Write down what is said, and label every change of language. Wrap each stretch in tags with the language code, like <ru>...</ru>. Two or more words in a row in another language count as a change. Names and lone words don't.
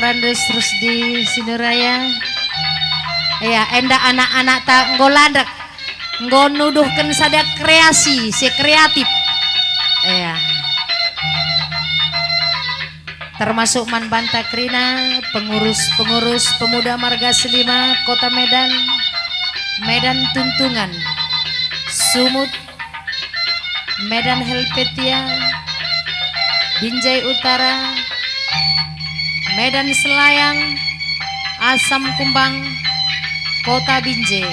<btx>Andes Rusdi Sinuraya. Iya, enda anak-anak tak nggolandak nggonuduhkan sada kreasi, si kreatif. Iya. Termasuk Man Banta Krina,</btx> <id>pengurus-pengurus pemuda</id> <btx>Marga Silima Kota Medan, Medan Tuntungan, Sumut, Medan Helvetia, Binjai Utara, Medan Selayang, Asam Kumbang, Kota Binjai.</btx>